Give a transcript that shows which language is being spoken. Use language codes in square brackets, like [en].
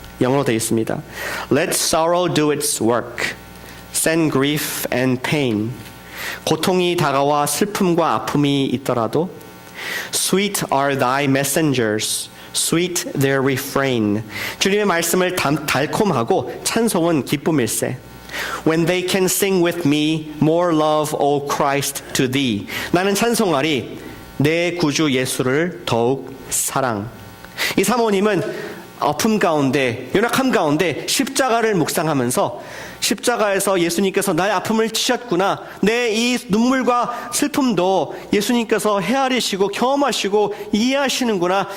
[ko] 영어로 되어 있습니다. [en] Let sorrow do its work. Send grief and pain. [ko] 고통이 다가와 슬픔과 아픔이 있더라도 [en] Sweet are thy messengers. Sweet their refrain. [ko] 주님의 말씀을 달콤하고 찬송은 기쁨일세. [en] When they can sing with me, more love, O Christ, to thee. [ko] 나는 찬송하리 내 구주 예수를 더욱 사랑. 이 사모님은 아픔 가운데, 연약함 가운데 십자가를 묵상하면서 십자가에서 예수님께서 나의 아픔을 치셨구나. 내 이 눈물과 슬픔도 예수님께서 헤아리시고 경험하시고 이해하시는구나.